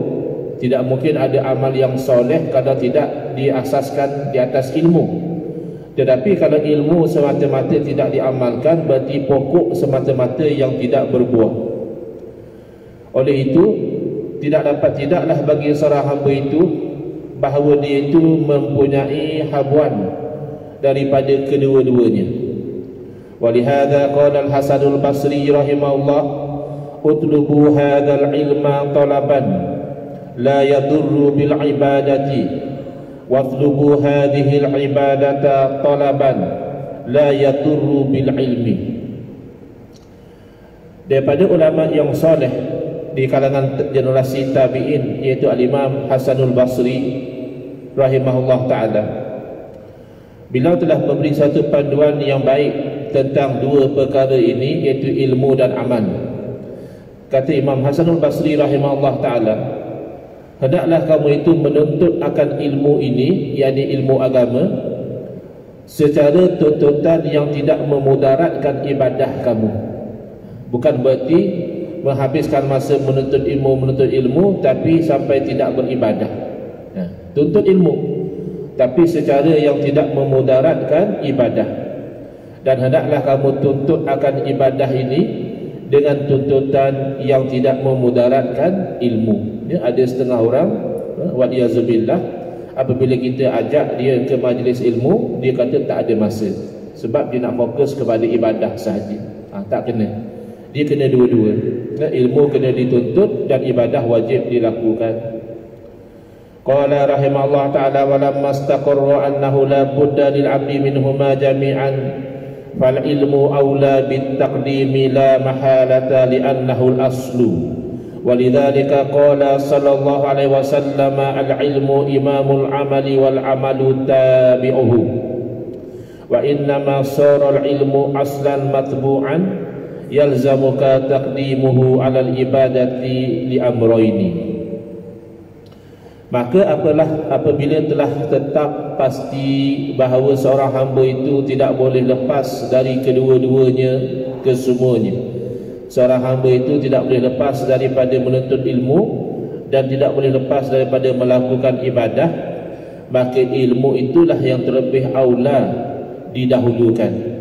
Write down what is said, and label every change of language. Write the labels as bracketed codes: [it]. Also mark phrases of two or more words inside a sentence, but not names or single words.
[ms] Tidak mungkin ada amal yang soleh kalau tidak diasaskan di atas ilmu. Tetapi kalau ilmu semata-mata tidak diamalkan, berarti pokok semata-mata yang tidak berbuah. Oleh itu, tidaklah bagi seorang hamba itu bahawa dia itu mempunyai habuan daripada kedua-duanya. [ar] ولهذا قال الحسن البصري رحمه الله اطلبوا هذا العلم طلبا لا يضر بالعبادة واطلبوا هذه العبادة طلبا لا يضر بالعلم. [ms] Daripada ulama yang soleh di kalangan generasi tabi'in, iaitu al-Imam Hasanul Basri [ar] رحمه الله تعالى, [ms] beliau telah memberi satu panduan yang baik tentang dua perkara ini, iaitu ilmu dan amal. Kata Imam Hasanul Basri [ar] رحمه الله تعالى, [ms] hendaklah kamu itu menuntut akan ilmu ini, yakni ilmu agama, secara tuntutan yang tidak memudaratkan ibadah kamu. Bukan berarti menghabiskan masa menuntut ilmu tapi sampai tidak beribadah. Tuntut ilmu tapi secara yang tidak memudaratkan ibadah. Dan hendaklah kamu tuntut akan ibadah ini dengan tuntutan yang tidak memudaratkan ilmu. Ada setengah orang, waliyazubillah, apabila kita ajak dia ke majlis ilmu, dia kata tak ada masa sebab dia nak fokus kepada ibadah sahaja. Tak kena. Dia kena dua-dua. Ilmu kena dituntut dan ibadah wajib dilakukan. [ar] قال رحمه الله تعالى ولما استقر أنه لا بد للعبد منهما جميعا فالعلم أولى بالتقديم لا محالة لأنه الأصل. ولذلك قال صلى الله عليه وسلم العلم إمام العمل والعمل تابعه وإنما صار العلم أصلا متبوعا يلزمك تقديمه على العبادة لأمرين. [ms] Maka apabila telah tetap pasti bahawa seorang hamba itu tidak boleh lepas dari kedua-duanya, kesemuanya. Seorang hamba itu tidak boleh lepas daripada menuntut ilmu dan tidak boleh lepas daripada melakukan ibadah, maka ilmu itulah yang terlebih aula didahulukan.